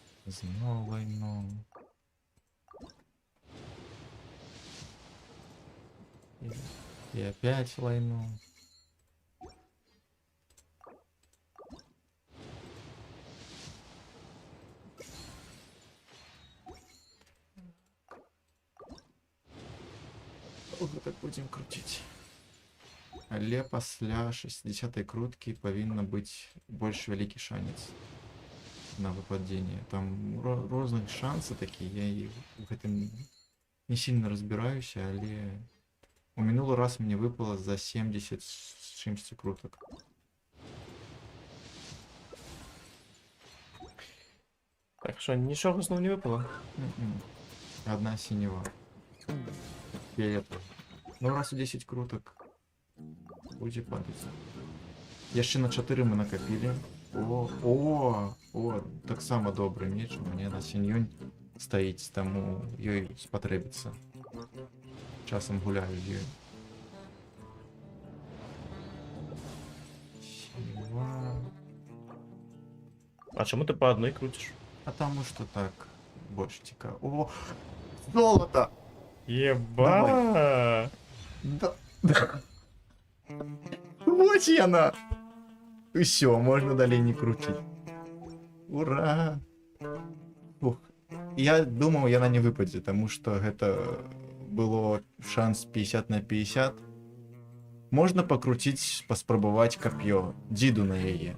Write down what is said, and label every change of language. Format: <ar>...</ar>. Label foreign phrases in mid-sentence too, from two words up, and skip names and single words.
<uk>Знову лайно.</uk> <ru>И опять лайно. Долго так будем крутить.</ru> <be>Але пасля 60-й круткі павінна быць больш вялікі шанец на выпадзенне. Там розных шансы такія, я і в гэтым не сильно разбіраюся, але у мінулы раз мне выпало за 70 з чымсьці крутак.</be> <uk>Так що нічого знову не випало?</uk> <ru>Одна синева. Фиолетовая.</ru> <be>Ну раз у 10 круток будзе падаць. Яшчэ на 4 мы накопілі. О, таксама добры меч. У мяне на сіньюнь стаіць, таму ёй спатрэбіцца. Часам гуляю з ёй. Синева.</be> <uk>А чому ти</uk> <ru>по одной</ru> <uk>крутиш?</uk> <be>А таму што так больш цікава. О, золото!</be> <ru>Еба!</ru> <be>Да. Вот яна! Усё, можна далей не крутіць. Ура! Ух. Я думаў, яна не выпадзе, таму што гэта было шанс 50 на 50. Можна пакруціць, паспрабаваць кап'ё, дзіду на яе.</be>